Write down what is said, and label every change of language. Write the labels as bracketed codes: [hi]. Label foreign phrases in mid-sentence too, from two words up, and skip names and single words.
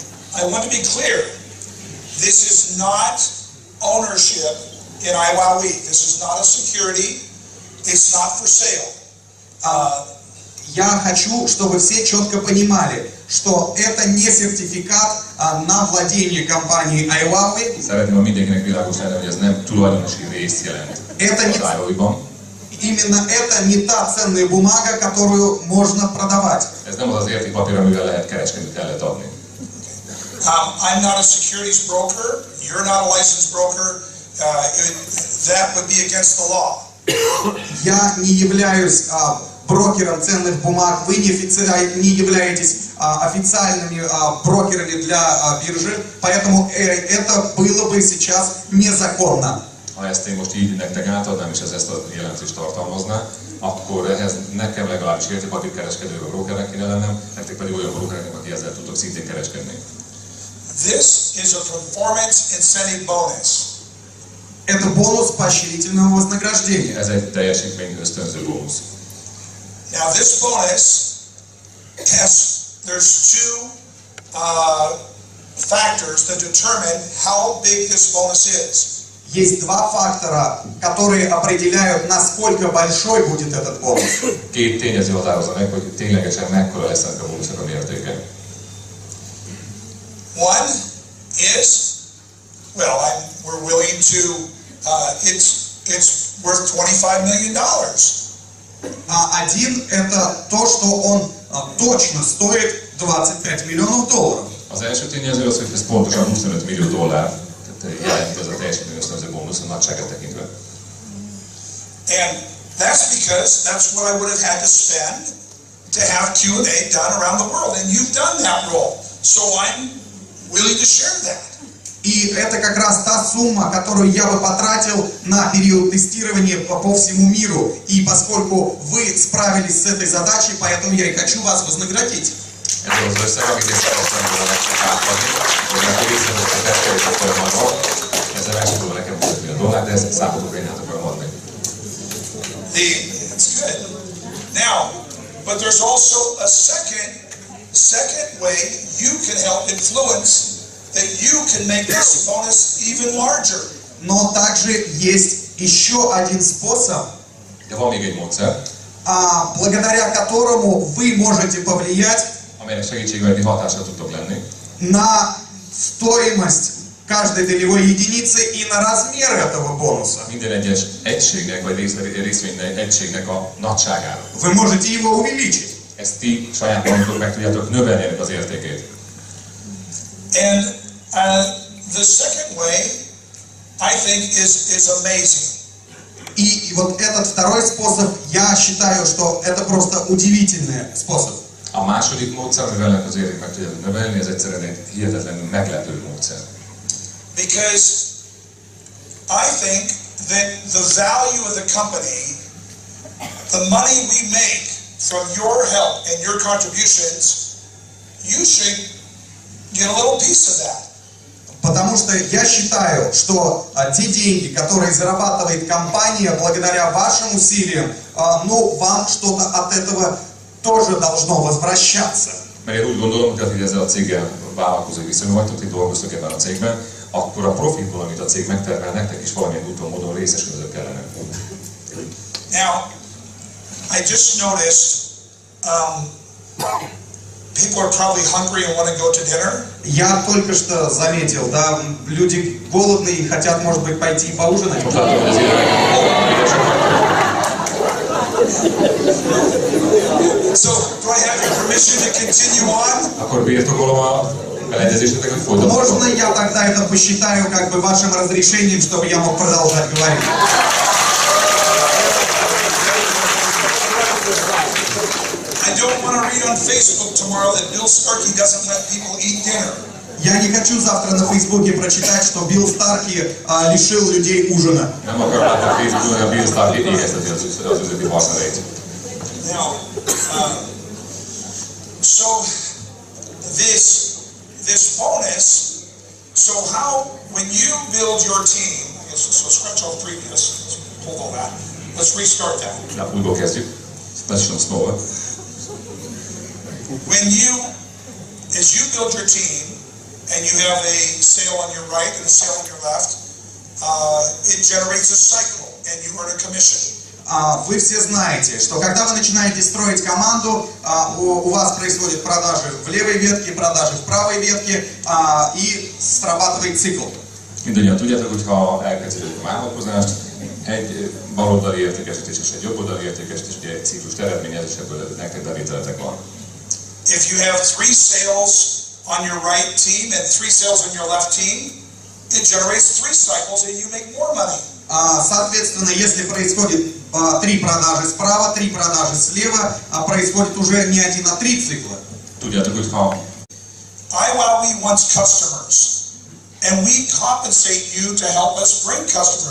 [en] I want to be clear. This is not ownership in IWOW. This is not a security. It's not for sale. [ru] Я хочу, чтобы все четко понимали, что это не сертификат на владение компанией IWOW. [hu] Szeretném, hogy mindenkinek világos lenne, hogy ez nem tulajdonosi részt jelent az IWOW-ban. [ru] Именно это не та ценная бумага, которую можно продавать. [hu] Ez nem az az értékpapír, amivel lehet kereskedni, el lehet adni. [en] I'm not a securities broker. You're not a licensed broker. That would be against the law. [ru] Я не являюсь брокером ценных бумаг, вы не являетесь официальными брокерами для биржи, поэтому это было бы сейчас незаконно. [hu] Ha ezt én most így nektek átadnám, és ez ezt a jelentést tartalmazná, akkor ehhez nekem legalábbis értékpapírkereskedő vagy brokernek kéne lennem, nektek pedig olyan brokereknek, aki ezzel tudtok szintén kereskedni. [en] This is a performance incentive bonus. [ru] Это бонус поощрительного вознаграждения. [hu] Ez egy teljesítmény ösztönző bónusz. [en] Now this bonus there's two factors that determine how big this bonus is. [ru] Есть два фактора, которые определяют, насколько большой будет этот бонус. [hu] Két tényező határozza meg, hogy ténylegesen mekkora lesz ennek a bónusznak a mértéke. [en] One is, we're willing to, it's worth $25 million. [ru] Один это то, что он точно стоит $25 миллионов. [hu] Az első tényező az, hogy ez pontosan $25 millió, jelent ez a teljesítmény ösztönző bónusz a nagyságát tekintve. [en] And that's because that's what I would have had to spend to have Q&A done around the world. And you've done that role. So I'm willing to share that. [ru] И это как раз та сумма, которую я бы потратил на период тестирования по всему миру. И поскольку вы справились с этой задачей, поэтому я и хочу вас вознаградить. [hu] Ez az összeg, amit én szeretném volna nektek átadni, hogy akkor részletet teszteljük a folyamatban. Ezzel meg sem tudom nekem mutatni a dolgát, de ezt számotokra én át akarom adni. [en] That's good. Now, but there's also a second way you can help influence that you can make this bonus even larger. [ru] Но также есть еще один способ, [hu] De van még egy módszer, [ru] благодаря которому вы можете повлиять [hu] amelynek segítségével ti hatással tudtok lenni [ru] на стоимость каждой долевой единицы и на размер этого бонуса. [hu] minden egyes egységnek vagy részvénynek egységnek a nagyságára. [ru] Вы можете его увеличить. [hu] Ezt ti saját magatok meg tudjátok növelni ennek az értékét. [en] And the second way, I think, is amazing. [ru] И вот этот второй способ, я считаю, что это просто удивительный способ. [hu] A második módszer, amivel ennek az értéket meg tudjátok növelni, ez egyszerűen egy hihetetlenül meglepő módszer. [en] Because I think that the value of the company, the money we make from your help and your contributions, you should get a little piece of that. [ru] Потому что я считаю, что те деньги, которые зарабатывает компания благодаря вашим усилиям, вам что-то от этого тоже должно возвращаться. [hu] Mert én úgy gondolom, hogy ezzel a céggel vállalkozói viszonyban vagytok, hogy dolgoztok ebben a cégben, akkor a profitból, amit a cég megtermel, nektek is valamilyen úton módon részesülnöd kellene. [en] Now, I just noticed people are probably hungry and want to go to dinner. [ru] Я только что заметил, да, люди голодные и хотят, может быть, пойти поужинать. [en] So, do I have your permission to continue on? [hu] Akkor birtokolom a beleegyezésetek, hogy folytatom. [ru] Можно я тогда это посчитаю как бы вашим разрешением, чтобы я мог продолжать говорить? [en] I don't want to read on Facebook tomorrow that Bill Starki doesn't let people eat dinner. [ru] Я не хочу завтра на Фейсбуке прочитать, что Билл Старки лишил людей ужина. [hu] Nem akarom látni a Facebookon, hogy a Bill Starki éhezteti az üzleti partnereit. [en] Now, so this bonus, so how, when you build your team, so scratch all previous, hold all that, let's restart that. [hu] Na, újból kezdjük. [en] Let's show slower. As you build your team, and you have a sale on your right and a sale on your left, it generates a cycle and you earn a commission. [ru] Вы все знаете, что когда вы начинаете строить команду, у вас происходят продажи в levой ветке, продажи в правой ветке, и srabатывает цикл. [hu] Mindannyian tudjátok, hogy ha elkezdődik a vállalkozást, egy baloldali értékesítés és egy jobboldali értékesítés, ugye egy ciklust eredményez, és ebből nektek bevételetek van. [en] If you have 3 sales on your right team and 3 sales on your left team, it generates 3 cycles and you make more money. [ru] Соответственно, если происходит 3 продажи справа, 3 продажи слева, происходит уже не 1, а 3 цикла. [hu] Tudjátok, hogy ha [en] we want customers, and we compensate you to help us bring customers.